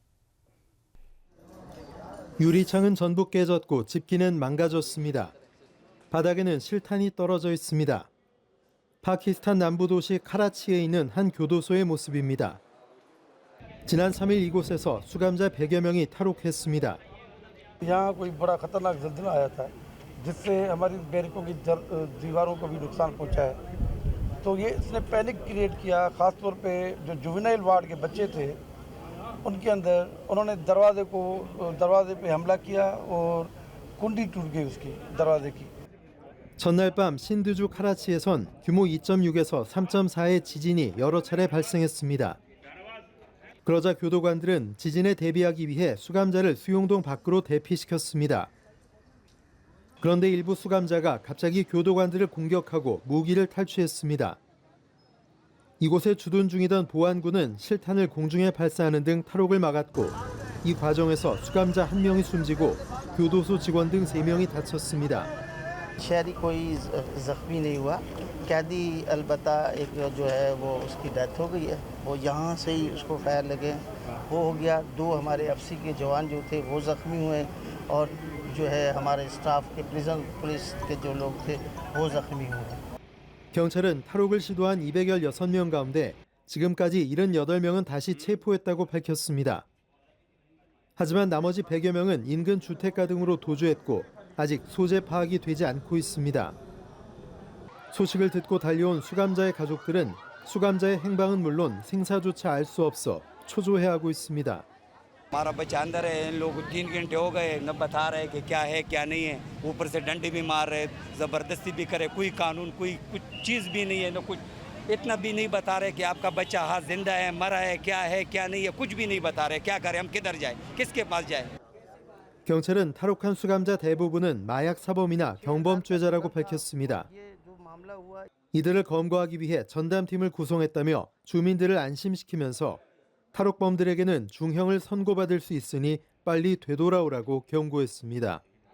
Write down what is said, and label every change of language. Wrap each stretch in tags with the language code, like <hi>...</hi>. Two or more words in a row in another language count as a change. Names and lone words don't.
<ko>유리창은 전부 깨졌고 집기는 망가졌습니다. 바닥에는 실탄이 떨어져 있습니다. 파키스탄 남부 도시 카라치에 있는 한 교도소의 모습입니다. 지난 3일 이곳에서 수감자 100여 명이 탈옥했습니다.</ko> <ur>یہاں کوئی بڑا خطرناک زلزلہ آیا تھا جس سے ہماری بیرکوں کی دیواروں کو بھی نقصان پہنچا ہے. تو یہ اس نے</ur> <en>panic create</en> <ur>کیا، خاص طور پہ جو</ur> <en>juvenile ward</en> <ur>کے بچے تھے ان کے اندر انہوں نے دروازے پہ حملہ کیا اور کنڈی ٹوٹ گئی اس کی دروازے کی.</ur> <ko>전날 밤 신드주 카라치에선 규모 2.6에서 3.4의 지진이 여러 차례 발생했습니다. 그러자 교도관들은 지진에 대비하기 위해 수감자를 수용동 밖으로 대피시켰습니다. 그런데 일부 수감자가 갑자기 교도관들을 공격하고 무기를 탈취했습니다. 이곳에 주둔 중이던 보안군은 실탄을 공중에 발사하는 등 탈옥을 막았고 이 과정에서 수감자 1명이 숨지고 교도소 직원 등 3명이 다쳤습니다.</ko> <ur>شہری کوئی زخمی نہیں ہوا. قیدی البتہ ایک جو ہے وہ اس کی ڈیتھ ہو گئی ہے. وہ یہاں سے ہی اس کو فائر لگے وہ ہو گیا. 2 ہمارے ایف سی کے جوان جو تھے وہ زخمی ہوئے اور جو ہے ہمارے اسٹاف کے</ur> <en>prison police</en> <ur>کے جو لوگ تھے وہ زخمی ہوئے.</ur> <ko>경찰은 탈옥을 시도한 216명 가운데 지금까지 78명은 다시 체포했다고 밝혔습니다. 하지만 나머지 100여 명은 인근 주택가 등으로 도주했고 아직 소재 파악이 되지 않고 있습니다. 소식을 듣고 달려온 수감자의 가족들은 수감자의 행방은 물론 생사조차 알 수 없어 초조해하고 있습니다.</ko> <ur>ہمارا بچہ اندر ہے، ان لوگ 3 گھنٹے ہو گئے نہ بتا رہے کہ کیا ہے کیا نہیں ہے، اوپر سے ڈنڈے بھی مار رہے، زبردستی بھی کرے، کوئی قانون کوئی کچھ چیز بھی نہیں ہے، نہ کچھ اتنا بھی نہیں بتا رہے کہ آپ کا بچہ ہاں زندہ ہے مرا ہے کیا نہیں ہے، کچھ بھی نہیں بتا رہے. کیا کریں ہم، کدھر جائے، کس کے پاس جائے.</ur> <ko>경찰은 탈옥한 수감자 대부분은 마약 사범이나 경범죄자라고 밝혔습니다. 이들을 검거하기 위해 전담팀을 구성했다며 주민들을 안심시키면서 탈옥범들에게는 중형을 선고받을 수 있으니 빨리 되돌아오라고 경고했습니다.</ko>